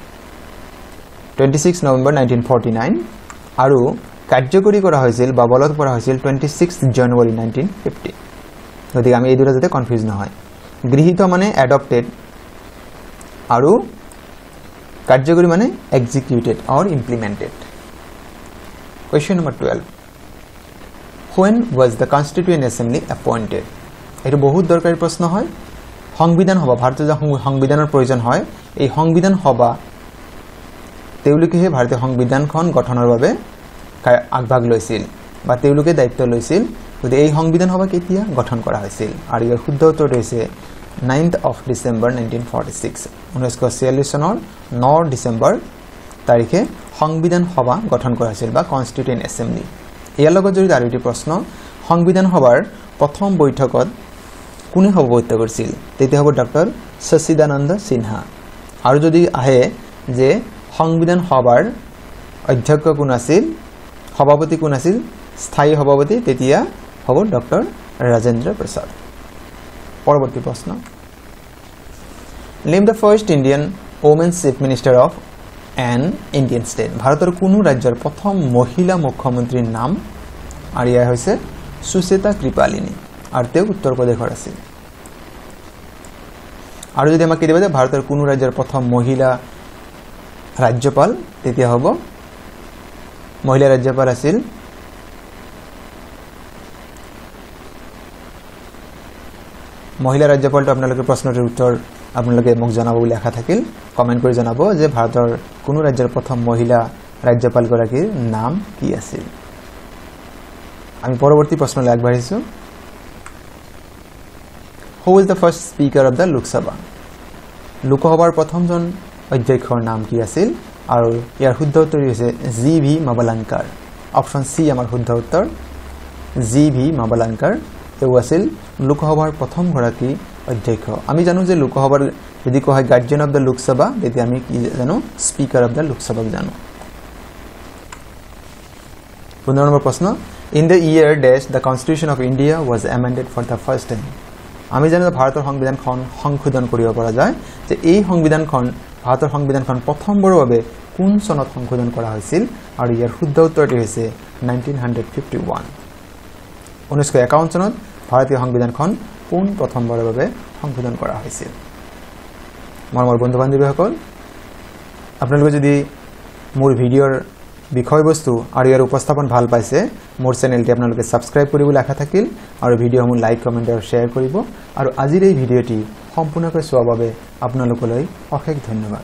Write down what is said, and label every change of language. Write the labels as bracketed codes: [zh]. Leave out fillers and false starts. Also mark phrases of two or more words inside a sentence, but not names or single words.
[as] নৱেম্বৰ 1949 আৰু কাৰ্যকৰী কৰা হৈছিল বা বলবৎ কৰা হৈছিল 26 জানুৱাৰী 1950 গতিকে আমি এই দুটা যাতে কনফিউজ নহয় গৃহীত মানে এডপ্টেড আৰু কাৰ্যকৰী মানে [en] executed or implemented Question number 12 When was the Constituent Assembly appointed [as] এটো বহুত দৰকাৰী প্ৰশ্ন হয় সংবিধান সভা ভাৰতীয় সংবিধানৰ প্ৰয়োজন হয় এই সংবিধান সভা তেওঁলোকেহে ভাৰতীয় সংবিধানখন গঠনৰ বাবে আগভাগ লৈছিল বা তেওঁলোকে দায়িত্ব লৈছিল গতিকে এই সংবিধান সভা কেতিয়া গঠন কৰা হৈছিল আৰু ইয়াৰ শুদ্ধ উত্তৰটো হৈছে [en] 9th of December 1946 [as] 1946 চনৰ 9 ডিসেম্বৰ তাৰিখে সংবিধান সভা গঠন কৰা হৈছিল বা [en] Constituent Assembly [as] ইয়াৰ লগত জড়িত আৰু এটি প্ৰশ্ন সংবিধান সভাৰ প্ৰথম বৈঠকত কোনে সভাপতিত্ব কৰিছিল তেতিয়া হ'ব ডক্টৰ সচিদানন্দ সিনহা আৰু যদি আহে যে সংবিধান সভাৰ অধ্যক্ষ কোন আছিল সভাপতি কোন আছিল স্থায়ী সভাপতি তেতিয়া হ'ব ডক্টৰ ৰাজেন্দ্ৰ প্ৰসাদ পৰৱৰ্তী প্ৰশ্ন [en] Name the first Indian woman chief minister of an Indian state [as] ভাৰতৰ কোন ৰাজ্যৰ প্ৰথম মহিলা মুখ্যমন্ত্ৰীৰ নাম আৰু ইয়া হৈছে সুচেতা কৃপালিনী আৰু তেওঁ উত্তৰ প্ৰদেশৰ আছিল আৰু যদি আমাক কিবা ভাৰতৰ কোন ৰাজ্যৰ প্ৰথম মহিলা ৰাজ্যপাল তেতিয়া হ'ব মহিলা ৰাজ্যপাল আছিল মহিলা ৰাজ্যপালটো আপোনালোকে প্ৰশ্নটোৰ উত্তৰ আপোনালোকে মোক জনাব বুলি আশা থাকিল কমেন্ট কৰি জনাব যে ভাৰতৰ কোন ৰাজ্যৰ প্ৰথম মহিলা ৰাজ্যপাল গৰাকীৰ নাম কি আছিল আমি পৰৱৰ্তী প্ৰশ্নলৈ আগবাঢ়িছো [en] Who is the first speaker of the Lok Sabha [as] লোকসভাৰ প্ৰথমজন অধ্যক্ষৰ নাম কি আছিল আৰু ইয়াৰ শুদ্ধ উত্তৰ হৈছে GV মাবলাঙ্কাৰ [en] option C [as] আমাৰ শুদ্ধ উত্তৰ GV মাবলাঙ্কাৰ তেওঁ আছিল লোকসভাৰ প্ৰথম গৰাকী অধ্যক্ষ আমি জানো যে লোকসভাৰ যদি কোৱা হয় [en] guardian of the Lok Sabha [as] তেতিয়া আমি কি জানো [en] speaker of the Lok Sabha [as] জানো [en] 15 [as] নম্বৰ প্ৰশ্ন [en] in the year dash the Constitution of India was amended for the first time [as] আমি জানো যে ভাৰতৰ সংবিধানখন সংশোধন কৰিব পৰা যায় যে এই সংবিধানখন ভাৰতৰ সংবিধানখন প্ৰথমবাৰৰ বাবে কোন চনত সংশোধন কৰা হৈছিল আৰু ইয়াৰ শুদ্ধ উত্তৰটি হৈছে 1951 1951 চনত ভাৰতীয় সংবিধানখন কোন প্ৰথমবাৰৰ বাবে সংশোধন কৰা হৈছিল মোৰ বন্ধু-বান্ধৱীসকল আপোনালোকে যদি মোৰ ভিডিঅ'ৰ বিষয়বস্তু আৰু ইয়াৰ উপস্থাপন ভাল পাইছে মোৰ চেনেলটি আপোনালোকে সাবস্ক্ৰাইব কৰিবলৈ আশা থাকিল আৰু ভিডিঅ'সমূহ লাইক কমেন্ট আৰু শেয়াৰ কৰিব আৰু আজিৰ এই ভিডিঅ'টি সম্পূৰ্ণকৈ চোৱাৰ বাবে আপোনালোকলৈ অশেষ ধন্যবাদ